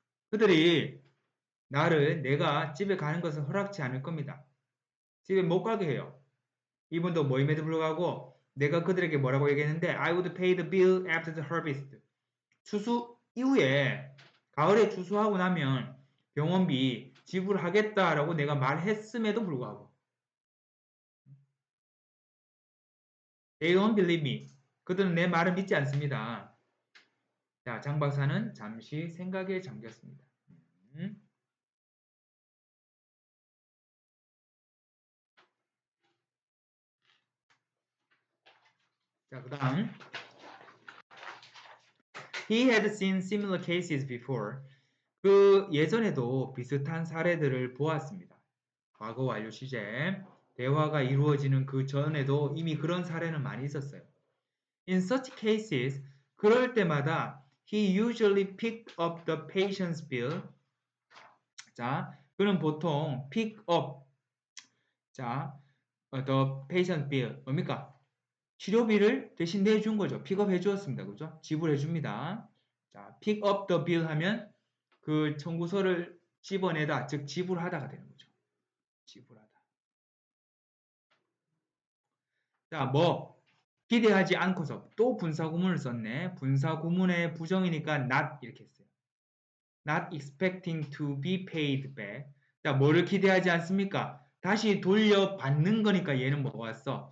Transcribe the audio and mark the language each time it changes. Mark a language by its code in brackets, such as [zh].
[ko] 그들이 내가 집에 가는 것을 허락치 않을 겁니다. 집에 못 가게 해요. 이분도 모임에도 불구하고 내가 그들에게 뭐라고 얘기했는데 [en] I would pay the bill after the harvest. [ko] 추수 이후에 가을에 추수하고 나면 병원비 지불하겠다라고 내가 말했음에도 불구하고 [en] They don't believe me. [ko] 그들은 내 말을 믿지 않습니다. 자, 장 박사는 잠시 생각에 잠겼습니다. 자, 그 다음 [en] He had seen similar cases before. [ko] 그 예전에도 비슷한 사례들을 보았습니다. 과거 완료 시제. 대화가 이루어지는 그 전에도 이미 그런 사례는 많이 있었어요. [en] In such cases, [ko] 그럴 때마다 [en] he usually picked up the patient's bill. [ko] 자, 그는 보통 pick up, 자, [en] the patient bill, [ko] 뭡니까? 치료비를 대신 내준 거죠. 픽업해 주었습니다. 그죠? 지불해 줍니다. 자, pick up the bill 하면 그 청구서를 집어내다, 즉 지불하다가 되는 거죠. 지불하다. 자, 뭐 기대하지 않고서 또 분사구문을 썼네. 분사구문의 부정이니까 not 이렇게 했어요. [en] Not expecting to be paid back. [ko] 자, 뭐를 기대하지 않습니까? 다시 돌려받는 거니까 얘는 뭐가 왔어?